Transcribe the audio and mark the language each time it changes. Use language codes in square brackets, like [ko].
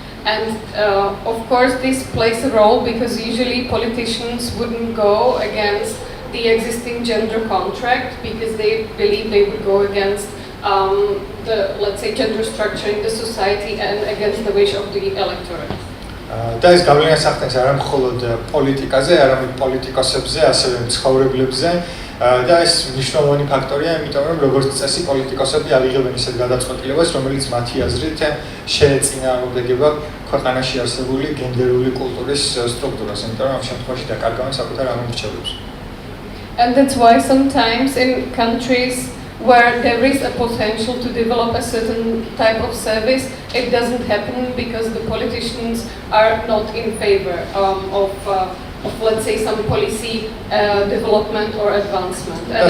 [en] And of course this plays a role because usually politicians wouldn't go against the existing gender contract because they believe they would go against the, let's say, gender structure in the society and against the wish of the electorate. [ka] და ეს გავლენას ახდენს არა მხოლოდ პოლიტიკაზე, არამედ პოლიტიკოსებზე, ასევე მცხოვრებლებზე და ეს მნიშვნელოვანი ფაქტორია, იმიტომ რომ როგორც წესი პოლიტიკოსები აღიღებენ ისეთ გადაწყვეტილებას, რომელიც მათი აზრით შეეწინააღმდეგება ქვეყანაში არსებული გენდერული კულტურის სტრუქტურას, იმიტომ რომ ამ შემთხვევაში დაკარგავენ საკუთარ ამომრჩევლებს. [en] And that's why sometimes in countries where there is a potential to develop a certain type of service, it doesn't happen because the politicians are not in favor of let's say, some policy development or advancement.